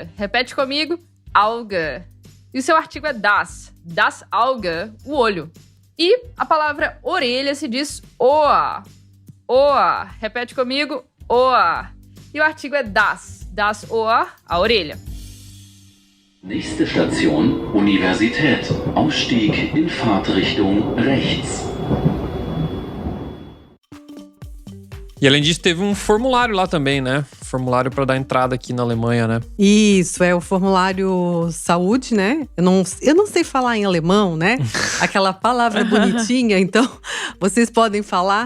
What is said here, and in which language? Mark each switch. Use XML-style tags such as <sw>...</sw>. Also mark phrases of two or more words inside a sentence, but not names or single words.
<pt>Repete comigo, Auge. E o seu artigo é</pt> <de>das Auge,</de> <pt>o olho. E a palavra orelha se diz</pt> <de>Ohr, Ohr.</de> <pt>Repete comigo, Ohr. E o artigo é</pt> <de>das Ohr,</de> <pt>a orelha.</pt> <de>Nächste Station, Universität. Ausstieg in Fahrtrichtung rechts.</de> <pt>E além disso, teve um formulário lá também, né? Formulário para dar entrada aqui na Alemanha, né? Isso, é o formulário saúde, né? Eu não sei falar em alemão, né? Aquela palavra bonitinha, então vocês podem falar.</pt>